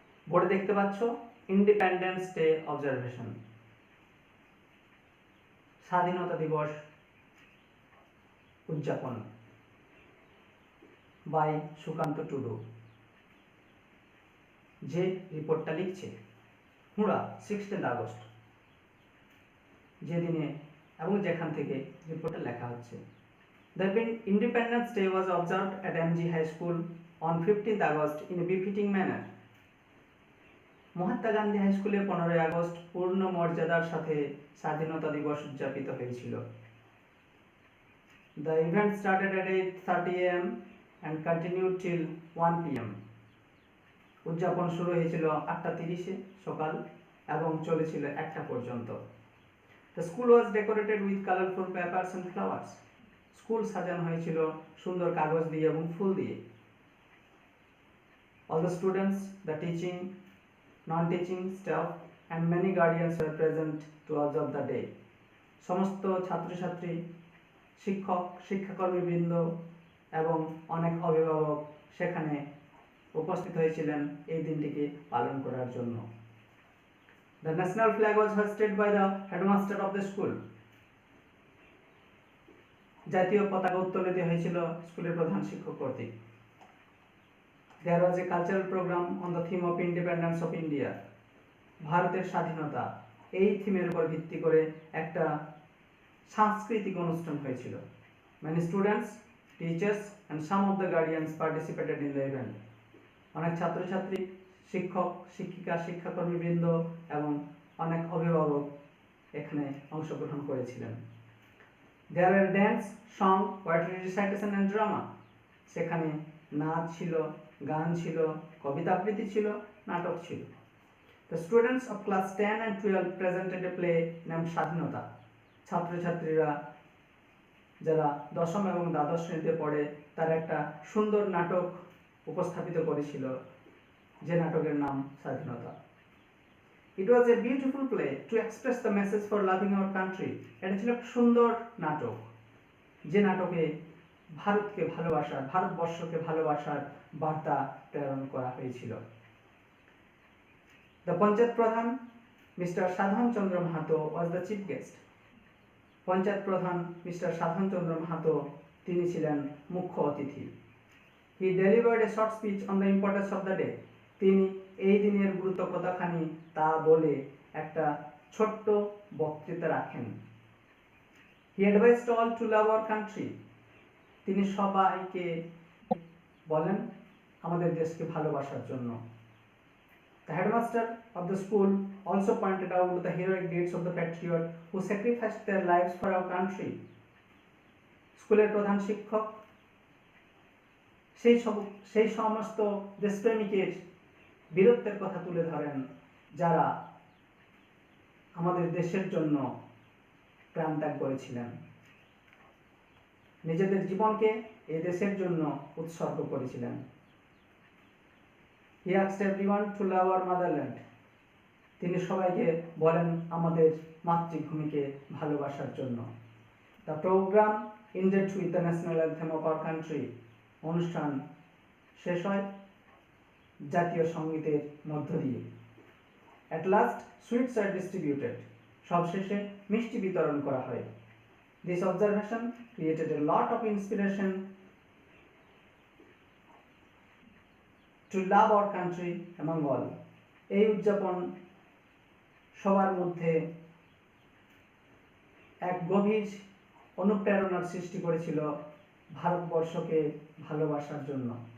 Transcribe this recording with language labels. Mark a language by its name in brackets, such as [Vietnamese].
[Bangla] বোর্ডে দেখতে পাচ্ছ [English] independence day observation, [Bangla] স্বাধীনতা দিবস উদযাপন বাই সুকান্ত টুডু। যে রিপোর্টটা লিখছে হুড়া 16 আগস্ট, যেদিনে এবং যেখান থেকে রিপোর্টটা লেখা হচ্ছে। [English] The Independence Day was observed at MG High School on 15th August in a befitting manner. [Bangla] Mahatma Gandhi high স্কুলে 15 আগস্ট পূর্ণ মর্যাদার সাথে স্বাধীনতা দিবস উদযাপিত হয়েছিল। [English] The event started at 8:30 am and continued till 1 pm. [Bangla] উদযাপন শুরু হয়েছিল 8:30 সকাল এবং চলেছিল 1টা পর্যন্ত। [English] The school was decorated with colorful papers and flowers. [Bangla] School সাজানো হয়েছিল সুন্দর কাগজ দিয়ে এবং ফুল দিয়ে। [English] All the students, the teaching, non-teaching staff and many guardians were present to observe the day. [Bangla] সমস্ত ছাত্রছাত্রী, শিক্ষক, শিক্ষাকর্মীবৃন্দ এবং অনেক অভিভাবক সেখানে উপস্থিত হয়েছিলেন এই দিনটিকে পালন করার জন্য। [English] The national flag was hoisted by the headmaster of the school. [Bangla] জাতীয় পতাকা উত্তোলিত হয়েছিল স্কুলের প্রধান শিক্ষক কর্তৃক। [English] There was a cultural program on the theme of independence of India. [Bangla] ভারতের স্বাধীনতা, এই থিমের উপর ভিত্তি করে একটা সাংস্কৃতিক অনুষ্ঠান হয়েছিল। [English] Many students, teachers and some of the guardians participated in the event. [Bangla] অনেক ছাত্রছাত্রী, শিক্ষক, শিক্ষিকা, শিক্ষাকর্মীবৃন্দ এবং অনেক অভিভাবক এখানে অংশগ্রহণ করেছিলেন। [English] There were dance, song, poetry recitation and drama. [Bangla] সেখানে নাচ ছিল, গান ছিল, কবিতা আবৃত্তি ছিল, নাটক ছিল। [English] The students of class 10 and 12 presented a play named Swadhinata. [Bangla] ছাত্রছাত্রীরা যারা দশম এবং দ্বাদশ শ্রেণীতে পড়ে তারা একটা সুন্দর নাটক উপস্থাপিত করেছিল, যে নাটকের নাম স্বাধীনতা। [English] It was a beautiful play to express the message for loving our country. [Bangla] এটা ছিল একটা সুন্দর নাটক, যে নাটকে ভারতকে ভালোবাসার, ভারতবর্ষকে ভালোবাসার বার্তা প্রেরণ করা হয়েছিল। [English] The panchayat pradhan Mr. Sadhan Chandra Mahato was the chief guest. [Bangla] Panchayat প্রধান মিস্টার সাধন চন্দ্র মাহাতো তিনি ছিলেন মুখ্য অতিথি। [English] He delivered a short speech on the importance of the day. [Bangla] তিনি এই দিনের গুরুত্ব কতখানি তা বলে একটা ছোট্ট বক্তৃতা রাখেন। [English] He advised all to love our country. [Bangla] তিনি সবাইকে বলেন আমাদের দেশকে ভালোবাসার জন্য। [English] The headmaster of the school also pointed out the heroic deeds of the patriots who sacrificed their lives for our country. [Bangla] স্কুলের প্রধান শিক্ষক সেই সমস্ত দেশপ্রেমিকের বীরত্বের কথা তুলে ধরেন যারা আমাদের দেশের জন্য প্রাণ ত্যাগ করেছিলেন, নিজেদের জীবনকে এই দেশের জন্য উৎসর্গ করেছিলেন। [English] He asked everyone to love our motherland. [Bangla] তিনি সবাইকে বলেন আমাদের মাতৃভূমিকে ভালোবাসার জন্য। [English] The program ended with the national anthem of our country. [Bangla] অনুষ্ঠান শেষ হয় জাতীয় সঙ্গীতের মধ্য দিয়ে। [English] At last, sweets are distributed. [Bangla] সবশেষে মিষ্টি বিতরণ করা হয়। [English] This observation created a lot of inspiration to love our country among all. [Bangla] এই উদযাপন সবার মধ্যে এক গভীর অনুপ্রেরণার সৃষ্টি করেছিল ভারতবর্ষকে ভালোবাসার জন্য।